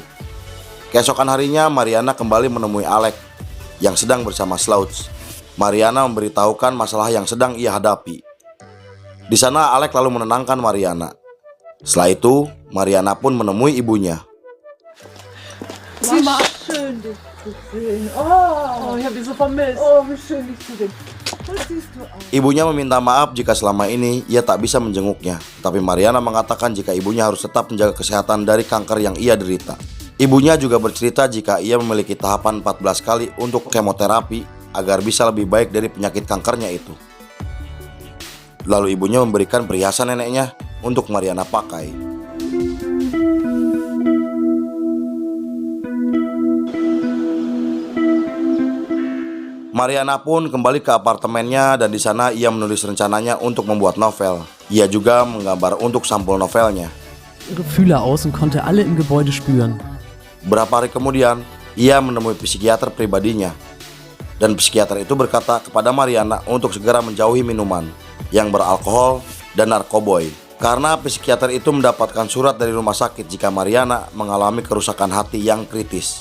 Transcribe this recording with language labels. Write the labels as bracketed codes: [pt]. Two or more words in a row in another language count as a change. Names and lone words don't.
[id] Keesokan harinya Mariana kembali menemui Alex yang sedang bersama Slouch. Mariana memberitahukan masalah yang sedang ia hadapi. Di sana Alex lalu menenangkan Mariana. Setelah itu Mariana pun menemui ibunya. [de] Mama, schön dich zu sehen. Oh, ich habe dich so vermisst. Oh, wie schön dich zu sehen. Was siehst du aus? [id] Ibunya meminta maaf jika selama ini ia tak bisa menjenguknya, tapi Mariana mengatakan jika ibunya harus tetap menjaga kesehatan dari kanker yang ia derita. Ibunya juga bercerita jika ia memiliki tahapan 14 kali untuk kemoterapi agar bisa lebih baik dari penyakit kankernya itu. Lalu ibunya memberikan perhiasan neneknya untuk Mariana pakai. Mariana pun kembali ke apartemennya dan di sana ia menulis rencananya untuk membuat novel. Ia juga menggambar untuk sampul novelnya. [de] Gefühle aus und konnte alle im Gebäude spüren. [id] Beberapa hari kemudian, ia menemui psikiater pribadinya. dan psikiater itu berkata kepada Mariana untuk segera menjauhi minuman yang beralkohol dan narkoboy. Karena psikiater itu mendapatkan surat dari rumah sakit jika Mariana mengalami kerusakan hati yang kritis.